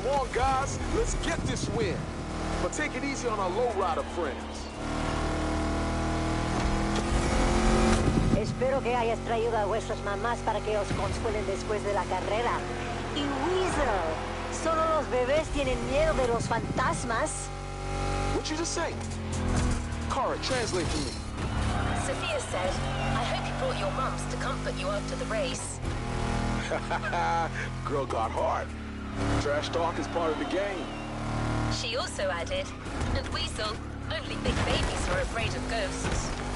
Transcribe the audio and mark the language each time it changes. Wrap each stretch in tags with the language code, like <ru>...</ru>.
<en>Guys, let's get this win. But take it easy on our lowrider friends.</en> <es>Espero que hayas traído a vuestras mamás para que os consuelen después de la carrera. Y Weasel, solo los bebés tienen miedo de los fantasmas.</es> <en>What you just say? Cara, translate for me. Sophia said, I hope you brought your mums to comfort you after the race. Girl got hard. Trash talk is part of the game. She also added, and Weasel, only big babies are afraid of ghosts.</en>